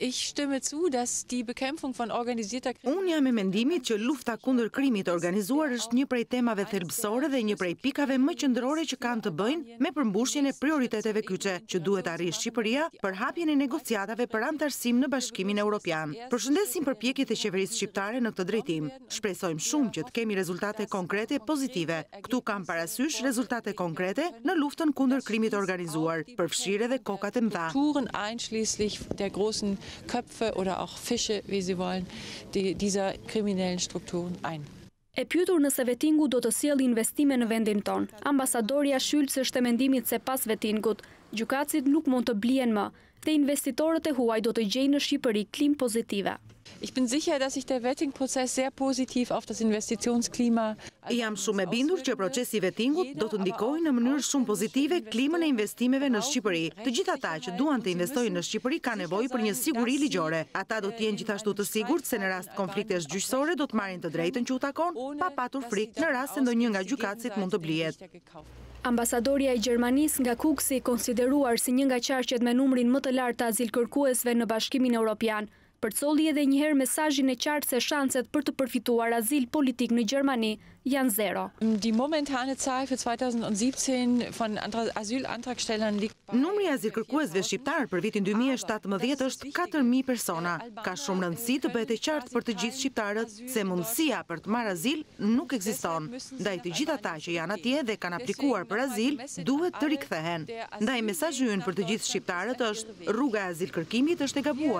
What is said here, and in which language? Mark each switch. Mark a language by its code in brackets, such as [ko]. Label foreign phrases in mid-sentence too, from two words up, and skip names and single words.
[sq] Unë jam e mendimit që lufta kundër krimit të organizuar është një prej temave thelbësore dhe një prej pikave më qendrore që kanë të bëjnë me përmbushjen e prioriteteve kyçe që duhet arrijë Shqipëria për hapjen e negociatave për anëtarësim në Bashkimin Evropian. Përshëndesim përpjekjet e qeverisë shqiptare në këtë drejtim. Shpresojmë shumë që të kemi rezultate konkrete pozitive. Këtu kam parasysh rezultate konkrete në luftën kundër krimit të organizuar, përfshirë edhe kokat e mëdha. [de] Einschließlich der großen Köpfe oder auch Fische, wie sie wollen, dieser kriminellen Strukturen ein. [sq] E pyetur nëse vettingu do të sjellë investime në vendin ton, ambasadoria Schütz është e mendimit se pas vettingut, gjykatësit nuk mund të blihen më dhe investitorët e huaj do të gjejnë në Shqipëri klim pozitive. [de] Ich bin sicher, dass sich der Vetting-Prozess sehr positiv auf das Investitionsklima. [sq] Jam shumë e bindur që procesi i vettingut do të ndikojë në mënyrë shumë pozitive klimën e investimeve në Shqipëri. Të gjithë ata që duan të investojnë në Shqipëri kanë nevojë për një siguri ligjore. Ata do të jenë gjithashtu të sigurt se në rast konfliktesh gjyqësore do të marrin të drejtën që u takon, pa patur frikë në rast se ndonjë nga gjykatësit mund të blihet. Ambasadoria e Gjermanisë nga Kuksi konsideruar si një nga qarqet me numrin më të lartë të azilkërkuesve në Bashkimin Evropian, përcolli edhe njëherë mesazhin e qartë se shanset për të përfituar azil politik në Gjermani janë zero. [de] Die momentane Zahl für 2017 von Asylantragstellern liegt. [sq] Numri i azilkërkuesve shqiptar për vitin 2017 është 4.000 persona. Ka shumë rëndësi të bëhet e qartë për të gjithë shqiptarët se mundësia për të marrë azil nuk ekziston. Ndaj të gjithë ata që janë atje dhe kanë aplikuar për azil, duhet të rikthehen. Ndaj mesazhi ynë për të gjithë shqiptarët është rruga e azilkërkimit është e gabuar.